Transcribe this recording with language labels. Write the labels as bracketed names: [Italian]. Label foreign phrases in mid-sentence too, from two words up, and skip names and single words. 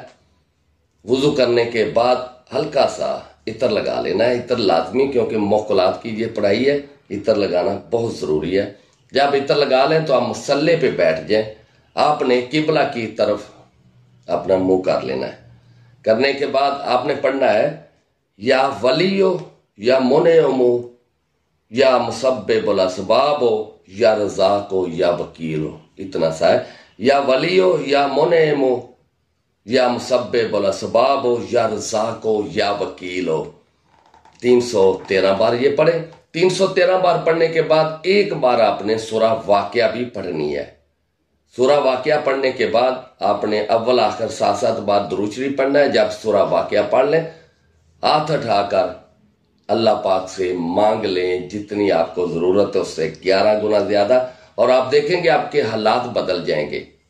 [Hindi] वुजू करने के बाद हल्का सा इतर लगा लेना है। इतर लाजमी, क्योंकि मुक्कलात की ये पढ़ाई है, इतर लगाना बहुत ज़रूरी है। जब इतर लगा लें तो आप मसल्ले पे बैठ जाएं। आपने किबला की तरफ अपना मुंह कर लेना है। करने के बाद आपने पढ़ना है, [Arabic] يا وليُّ يا منعمُ يا مسببَ الأسبابِ يا رزاقُ يا وكيلُ. [Hindi] इतना सा है, [Arabic] يا وليُّ يا منعمُ يا مسببَ الأسبابِ يا رزاقُ يا وكيلُ. [Hindi] 313 बार ये पढ़े। 313 बार पढ़ने के बाद एक बार आपने सूरा वाक़िया भी पढ़नी है। सूरा वाक़िया पढ़ने के बाद आपने अव्वल आखिर 7 बार दुरूद शरीफ पढ़ना है। जब सूरा वाक़िया पढ़ लें, हाथ उठाकर अल्लाह पाक से मांग लें जितनी आपको ज़रूरत है, उससे 11 गुना ज़्यादा, और आप देखेंगे आपके हालात बदल जाएंगे।